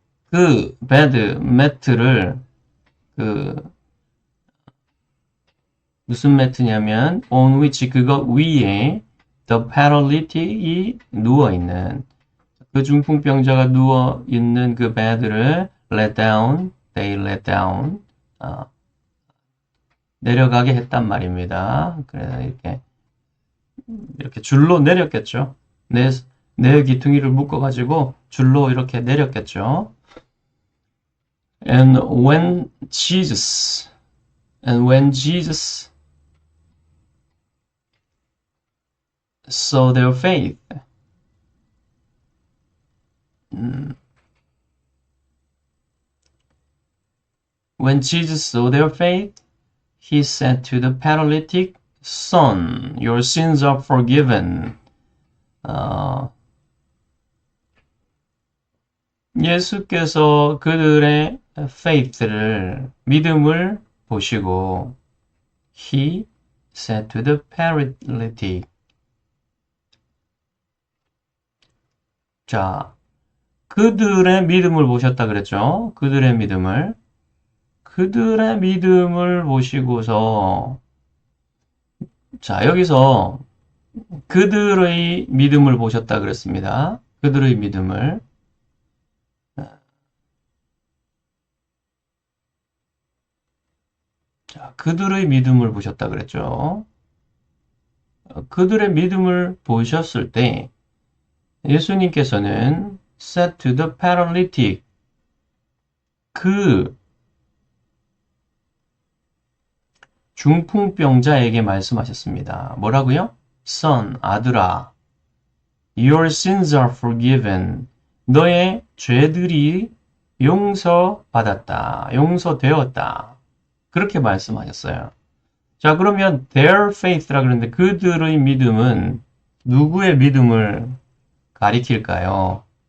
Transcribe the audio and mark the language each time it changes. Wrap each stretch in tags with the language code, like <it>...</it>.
<ko>그 bed, 매트를 무슨 매트냐면</ko> <en>on which,</en> <ko>그거 위에</ko> <en>the paralytic</en> <ko>이 누워있는, 그 중풍병자가 누워있는 그 bed를</ko> <en>let down, they let down,</en> <ko>내려가게 했단 말입니다. 그래서 이렇게 줄로 내렸겠죠. 내 귀퉁이를 묶어가지고 줄로 이렇게 내렸겠죠.</ko> <en>And when Jesus saw their faith, when Jesus saw their faith, he said to the paralytic, Son, your sins are forgiven.</en> <ko>예수께서 그들의 faith를, 믿음을 보시고</ko> <en>he said to the paralytic.</en> <ko>자, 그들의 믿음을 보셨다 그랬죠? 그들의 믿음을 보시고서, 자, 여기서 그들의 믿음을 보셨다 그랬습니다. 그들의 믿음을. 자, 그들의 믿음을 보셨다 그랬죠. 그들의 믿음을 보셨을 때 예수님께서는</ko> <en>said to the paralytic,</en> <ko>그 중풍병자에게 말씀하셨습니다. 뭐라고요?</ko> <en>Son,</en> <ko>아들아,</ko> <en>your sins are forgiven.</en> <ko>너의 죄들이 용서받았다. 용서되었다. 그렇게 말씀하셨어요. 자, 그러면</ko> <en>their faith</en> <ko>라 그러는데 그들의 믿음은 누구의 믿음을 가리킬까요?</ko>